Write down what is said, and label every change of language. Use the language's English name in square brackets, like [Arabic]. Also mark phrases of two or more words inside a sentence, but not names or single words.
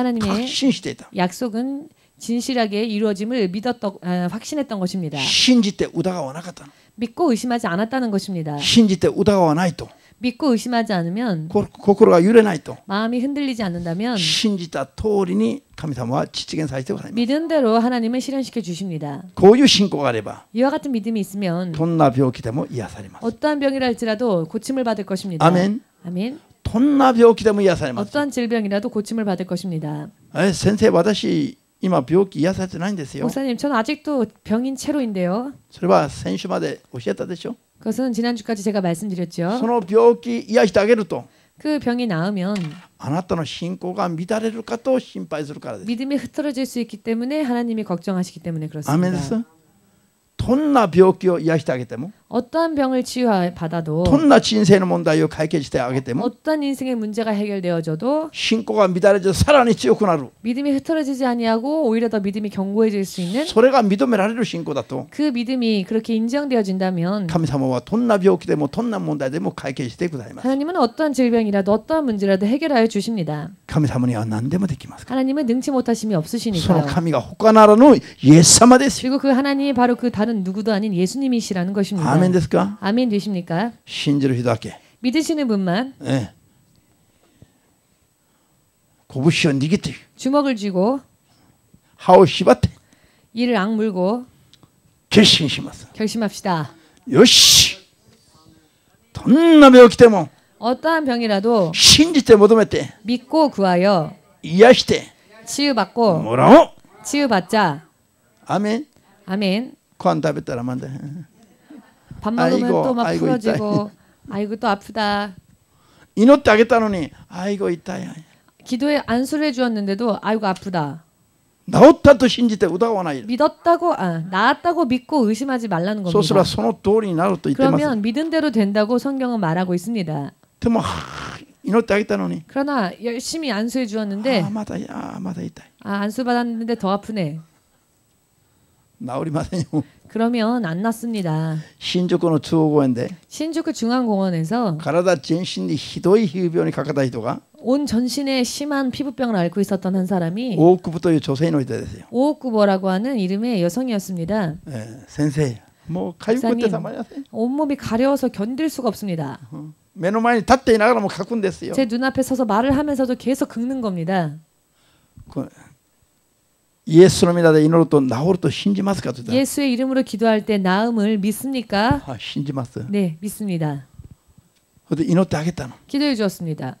[Korean] 하나님의 [Japanese] 確信していた。 [Korean] 약속은 진실하게 이루어짐을 확신했던 것입니다. [Japanese] 信じて疑わなかったの。 [Korean] 믿고 의심하지 않았다는 것입니다. [Japanese] 信じて疑わないと [Korean] 믿고 의심하지 않으면 [Japanese] 心が揺れないと [Korean] 마음이 흔들리지 않는다면 [Japanese] 信じた通りに神様は実現させてくださいます。 [Korean] 믿은 대로 하나님은 실현시켜 주십니다. [Japanese] こういう信仰があれば [Korean] 이와 같은 믿음이 있으면 [Japanese] どんな病気でも癒されます。 [Korean] 어떠한 병이라 할지라도 고침을 받을 것입니다. 아멘. 아멘. [Japanese] どんな病気でも癒されます。 [Korean] 어떠한 질병이라도 고침을 받을 것입니다. [Japanese] 先生、私今病気癒されてないんですよ。 [Korean] 목사님, 저는 아직도 병인 채로인데요. [Japanese] それは先週まで教えたでしょ。 [Korean] 그것은 지난주까지 제가 [Japanese] そ [Korean] 말씀드렸죠. [Japanese] の病気癒してあげると [Korean] 그 병이 나으면 [Japanese] あなたの信仰が乱れるかと心配するからです。 [Korean] 믿음이 흐트러질 수 있기 때문에 하나님이 걱정하시기 때문에 [Japanese] アメンで [Korean] 그렇습니다. [Japanese] す。どんな病気を癒してあげても [Korean] 어떠한 병을 치유받아도 [Japanese] どんな人生の問題を解決してあげても [Korean] 어떠한 인생의 문제가 해결되어져도 [Japanese] 信仰が乱れずさらに強くなる。 [Korean] 믿음이 흐트러지지 아니하고 오히려 더 믿음이 견고해질 수 있는 [Japanese] それが認められる信仰だと [Korean] 그 믿음이 그렇게 인정되어진다면 [Japanese] 神様はどんな病気でもどんな問題でも解決してくださいます。 [Korean] 하나님은 어떠한 질병이라도 어떠한 문제라도 해결하여 주십니다. [Japanese] 神様には何でもできますから。 [Korean] 하나님은 능치 못하심이 [Japanese] その [Korean] 없으시니까요. [Japanese] 神が他ならぬイエス様ですよ。 [Korean] 그리고 그 하나님이 바로 그 다른 누구도 아닌 예수님이시라는 것입니다. [Japanese] アーメンですか。 [Korean] 아멘 되십니까? [Japanese] 信じる人だけ。 [Korean] 믿으시는 분만 [Japanese] 拳を握って [Korean] 주먹을 쥐고 [Japanese] 歯を縛って [Korean] 이를 악물고 [Japanese] 決心します。 [Korean] 결심합시다. [Japanese] よし、どんな病気でも [Korean] 어떠한 병이라도 [Japanese] 信じて求めて [Korean] 믿고 구하여 [Japanese] 癒して [Korean] 치유받고 [Japanese] もらおう。 [Korean] 치유받자. [Japanese] アーメン。 [Korean] 아멘. [Japanese] ご飯食べたらまだ [Korean] 밥 먹으면 아이고, 또 막 아이고, 풀어지고 아이고 또 아프다. [Japanese] 祈ってあげたのにあいご痛い。 [Korean] 기도에 안수를 해주었는데도 아이고 아프다. [Japanese] 治ったと信じて疑わない。 [Korean] 믿었다고 나았다고 믿고 의심하지 말라는 [Japanese] そうすれば [Korean] 겁니다. [Japanese] その通りになると言ってます。 [Korean] 그러면 믿은 대로 된다고 성경은 말하고 있습니다. [Japanese] でも祈ってあげたのに [Korean] 그러나 열심히 안수해 주었는데 [Japanese] まだ痛い。 [Korean] 안수 받았는데 더 아프네. [Japanese] 治りませんよ。 [Korean] 그러면 안 낫습니다. [Japanese] 新宿の中央公園で [Korean] 신주쿠 중앙공원에서 [Japanese] 体全身にひどい皮膚病にかかった人が [Korean] 온 전신에 심한 피부병을 앓고 있었던 한 사람이 [Japanese] 大久保という女性の人ですよ。 [Korean] 오오쿠보라고 하는 이름의 여성이었습니다. [Japanese] 先生、もうかゆくてたまりません。 [Korean] 온몸이 가려워서 견딜 수가 없습니다. [Japanese] 目の前に立っていながらも書くんですよ。 [Korean] 제 눈앞에 서서 말을 하면서도 계속 긁는 겁니다. [Japanese] イエスの皆で祈ると治ると信じますかと言ったら [Korean] 예수의 이름으로 기도할 때 나음을 믿습니까? [Japanese] 信じます。 [Korean] 네, 믿습니다. [Japanese] それで祈ってあげたの。 [Korean] 기도해 주었습니다.